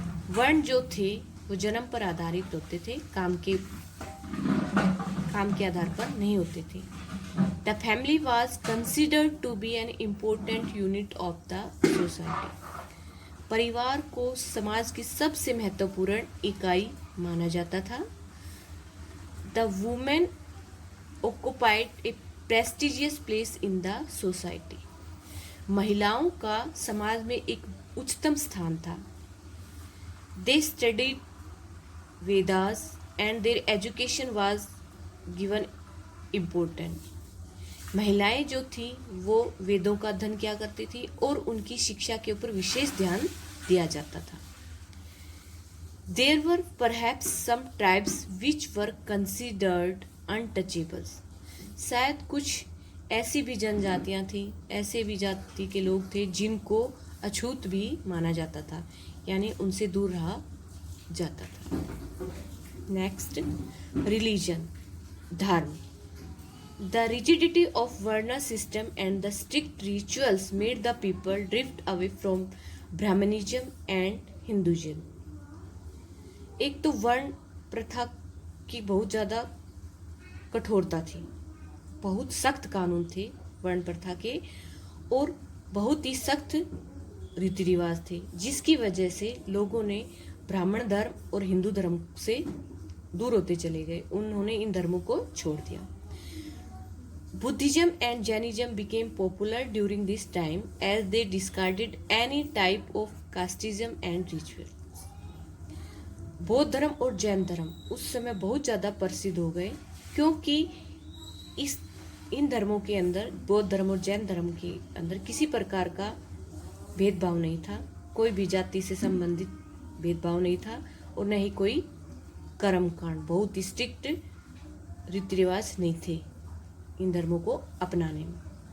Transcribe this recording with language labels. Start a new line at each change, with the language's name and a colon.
Hindi: वर्ण जो थे वो जन्म पर आधारित होते थे, काम के आधार पर नहीं होते थे.
English: The family was considered to be an important unit of the society.
Hindi: परिवार को समाज की सबसे महत्वपूर्ण इकाई माना जाता था।
English: The women occupied a prestigious place in the society.
Hindi: महिलाओं का समाज में एक उच्चतम स्थान था।
English: They studied Vedas and their education was given important.
Hindi: महिलाएं जो थी वो वेदों का अध्ययन किया करती थी और उनकी शिक्षा के ऊपर विशेष ध्यान दिया जाता था।
English: There were perhaps some tribes which were considered untouchables.
Hindi: शायद कुछ ऐसी भी जनजातियां थी, ऐसे भी जाति के लोग थे जिनको अछूत भी माना जाता था, यानी उनसे दूर रहा जाता था।
English: Next, religion, धर्म। The rigidity of Varna system and the strict rituals made the people drift away from Brahmanism and Hinduism.
Hindi: एक तो वर्ण प्रथा की बहुत ज़्यादा कठोरता थी, बहुत सख्त कानून थे वर्ण प्रथा के और बहुत ही सख्त रीति रिवाज थे, जिसकी वजह से लोगों ने ब्राह्मण धर्म और हिंदू धर्म से दूर होते चले गए। उन्होंने इन धर्मों को छोड़ दिया।
English: Buddhism and Jainism became popular during this time as they discarded any type of casteism and ritual.
Hindi: बौद्ध धर्म और जैन धर्म उस समय बहुत ज़्यादा प्रसिद्ध हो गए क्योंकि इन धर्मों के अंदर, बौद्ध धर्म और जैन धर्म के अंदर किसी प्रकार का भेदभाव नहीं था, कोई भी जाति से संबंधित भेदभाव नहीं था और न ही कोई कर्मकांड, बहुत ही स्ट्रिक्ट रीति रिवाज नहीं थे इन धर्मों को अपनाने में।